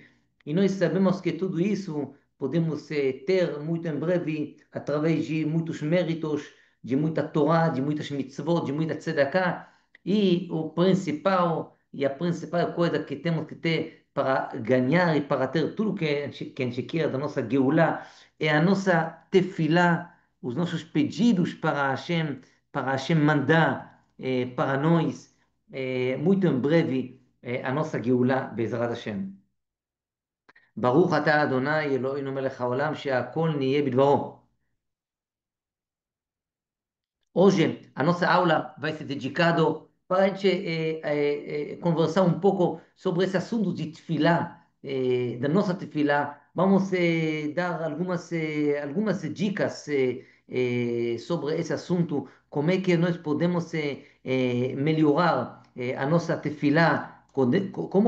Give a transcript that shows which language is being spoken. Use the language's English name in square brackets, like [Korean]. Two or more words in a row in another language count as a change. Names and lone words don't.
[Portuguese] E nós sabemos que tudo isso podemos ter muito em breve através de muitos méritos, de muita Torá, de muitas mitzvot, de muita tzedakah, e o principal e a principal coisa que temos que ter para ganhar e para ter tudo que a gente quer da nossa Geulah é a nossa tefilá, os nossos pedidos para Hashem mandar para nós, muito em breve, a nossa Geulah, [Hebrew] בעזרת ה. ברוך אתה אדוני אלוהינו מלך העולם שהכל נהיה בדברו. [Portuguese] Hoje, a nossa aula vai ser dedicada para a gente conversar um pouco sobre esse assunto de tefilá, da nossa tefilá. Vamos dar algumas dicas sobre esse assunto, como é que nós podemos melhorar a nossa tefilá, como